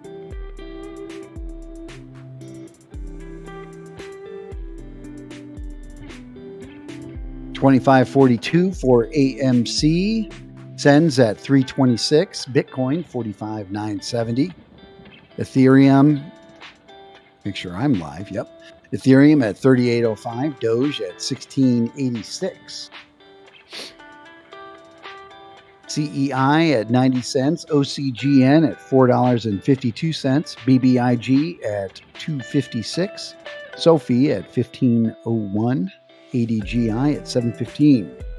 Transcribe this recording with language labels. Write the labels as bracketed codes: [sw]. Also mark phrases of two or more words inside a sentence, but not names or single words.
[en] $25.42 for AMC. SENS at 326. Bitcoin 45,970. Ethereum. Make sure I'm live. Yep. Ethereum at 38.05. Doge at 16.86. CEI at 90 cents, OCGN at $4.52, BBIG at $2.56, Sophie at $15.01, ADGI at $7.15.